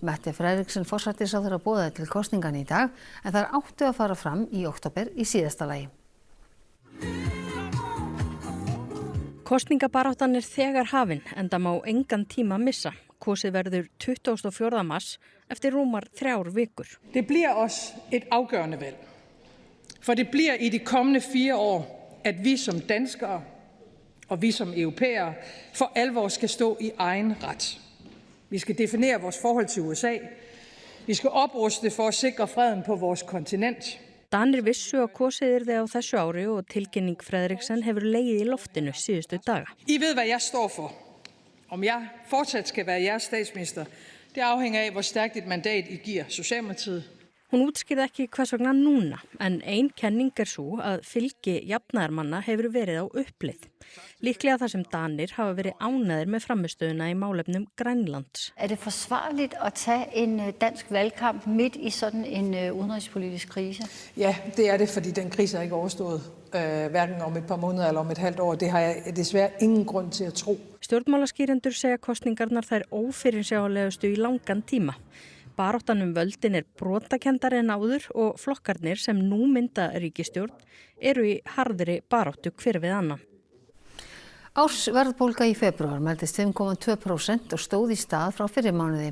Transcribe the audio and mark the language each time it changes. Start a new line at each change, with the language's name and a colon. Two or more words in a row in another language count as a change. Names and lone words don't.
Icelandic: Mette Frederiksen forsætisráðherra boðaði til kosninganna í dag en þær áttu að fara fram í október í síðasta lagi. Kosningabaráttan þegar hafin enda má engan tíma missa. Kosið verður 24. mars eftir rúmar 3 vikur.
Danish: Det bliver også et afgørende valg. For det bliver i de kommende 4 år, at vi som danskere og vi som europæere for alvor skal stå i egen ret. Vi skal definere vores forhold til USA. Vi skal opruste for at sikre freden på vores kontinent.
Icelandic: Danir vissu að kosið yrði á þessu ári og tilkynning Frederiksen hefur legið í loftinu síðustu daga.
Danish: I ved, hvad jeg står for. Om jeg fortsat skal være jeres statsminister, det afhænger af, hvor stærkt et mandat I giver Socialdemokratiet.
Icelandic: Hún útskýrði ekki hvers vegna núna, en ein kenning svo að fylgi jafnaðarmanna hefur verið á uppleið. Líklega þar sem Danir hafa verið ánægðir með framistöðuna í málefnum Grænlands.
Danish: Er det forsvarligt at tage en dansk valgkamp midt i sådan en udenrigspolitisk krise? Ja, det er det, fordi den krise er ikke overstået, hverken om et par måneder eller om et halvt år. Det har jeg desværre ingen grund til at tro.
Icelandic: Stjórnmálaskýrendur segja kosningarnar þær ófyrirsjáanlegustu í langan tíma. Baráttan völdin brotakendari en áður og flokkarnir sem nú mynda ríkisstjórn eru í harðri baráttu hver við annan. Ársverðbólga í febrúar mældist 5,2% og stóð í stað frá fyrri mánuði.